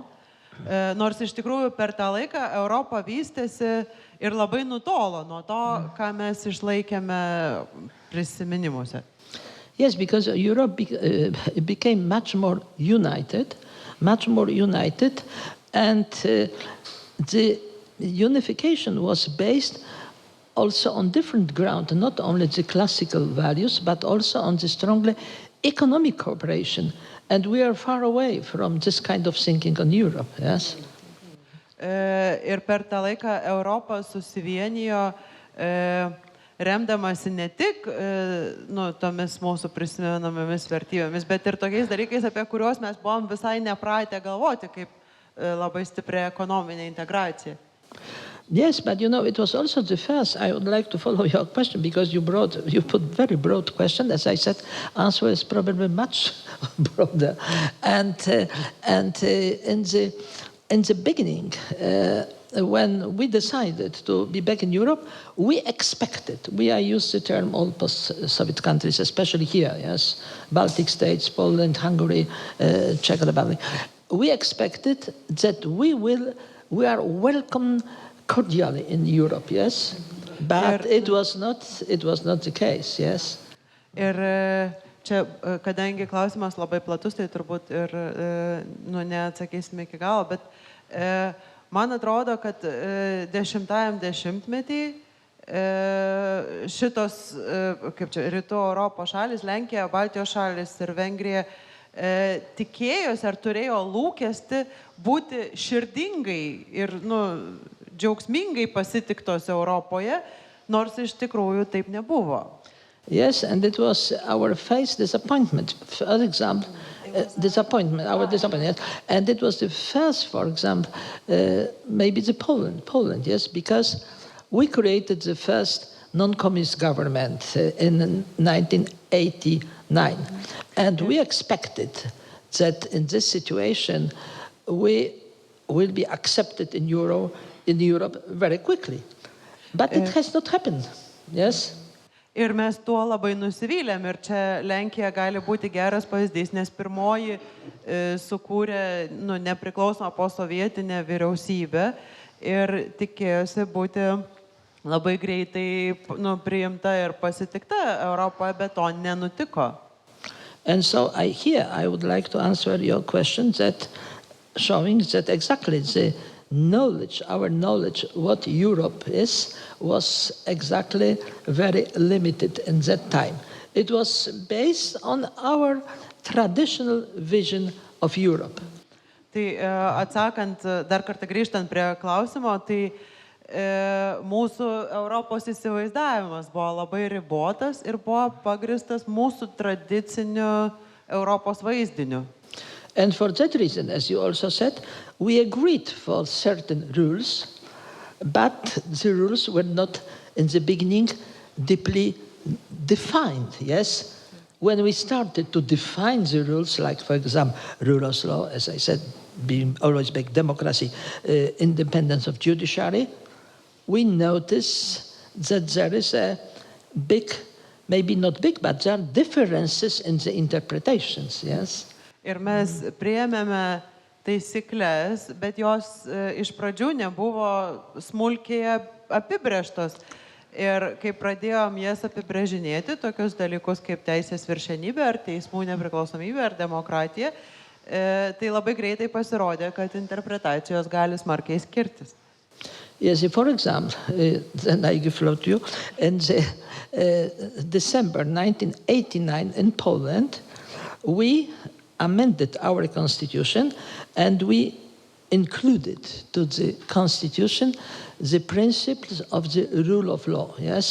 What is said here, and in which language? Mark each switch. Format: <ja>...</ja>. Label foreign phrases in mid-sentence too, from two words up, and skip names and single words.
<lt>Nors iš tikrųjų per tą laiką Europa vystėsi ir labai nutolo nuo to, ką mes išlaikėme prisiminimuose.</lt> <en>Yes, because Europe became much more united, and the unification was based also on different ground, not only the classical values, but also on the strongly economic cooperation. And we are far away from this kind of thinking on Europe, yes?</en> <lt>Ir per tą laiką Europa susivienijo remdamasi ne tik tomis mūsų prisimenamomis vertybėmis, bet ir tokiais dalykais, apie kuriuos mes buvom visai nepratę galvoti, kaip labai stipri ekonominė integracija.</lt> <en>Yes, but it was also the first. I would like to follow your question because you put very broad question. As I said, answer is probably much broader. And in the beginning, when we decided to be back in Europe, we expected. I use the term all post-Soviet countries, especially here, yes, Baltic states, Poland, Hungary, Czech Republic. We expected that we are welcome cordially in Europe, yes, but it was not the case, yes.</en> <lt>Ir čia, kadangi klausimas labai platus, tai turbūt ir neatsakysime iki galo, bet man atrodo, kad 10-ajam dešimtmetį šitos, kaip čia, Rytų Europos šalis, Lenkija, Baltijos šalis ir Vengrija tikėjosi ar turėjo lūkestį būti širdingai ir, džiaugsmingai pasitiktos Europoje, nors iš tikrųjų taip nebuvo.</lt> <en>Yes, and it was our first disappointment. For example, our disappointment. And it was the first, for example, maybe the Poland, yes, because we created the first non-communist government in 1989. And we expected that in this situation, we will be accepted in Europe very quickly. But it has not happened, yes?</en> <lt>Ir mes tuo labai nusivylėm ir čia Lenkija gali būti geras pavyzdys, nes pirmoji sukūrė nepriklausomą posovietinę vyriausybę ir tikėjosi būti labai greitai priimta ir pasitikta Europoje, bet to nenutiko.</lt> <en>And so I would like to answer your question that showing that exactly our knowledge what Europe is was exactly very limited in that time. It was based on our traditional vision of Europe.</en> <lt>Tai atsakant, dar kartą grįžtant prie klausimo, tai mūsų Europos įsivaizdavimas buvo labai ribotas ir buvo pagristas mūsų tradiciniu Europos vaizdiniu.</lt> <en>And for that reason, as you also said, we agreed for certain rules, but the rules were not in the beginning deeply defined, yes? When we started to define the rules, like for example, rule of law, as I said, being always big democracy, independence of judiciary, we notice that there is a big, maybe not big, but there are differences in the interpretations, yes?</en> <lt>Ir mes priėmėme taisyklės, bet jos iš pradžių nebuvo smulkiai apibrėžtos. Ir kai pradėjom jas apibrėžinėti, tokius dalykus kaip teisės viršenybė, ar teismų nepriklausomybė, ar demokratija, tai labai greitai pasirodė, kad interpretacijos gali smarkiai skirtis.</lt> <en>Yes, for example, then I give floor to you, in December 1989 in Poland, we amended our constitution and we included to the constitution the principles of the rule of law, yes?</en>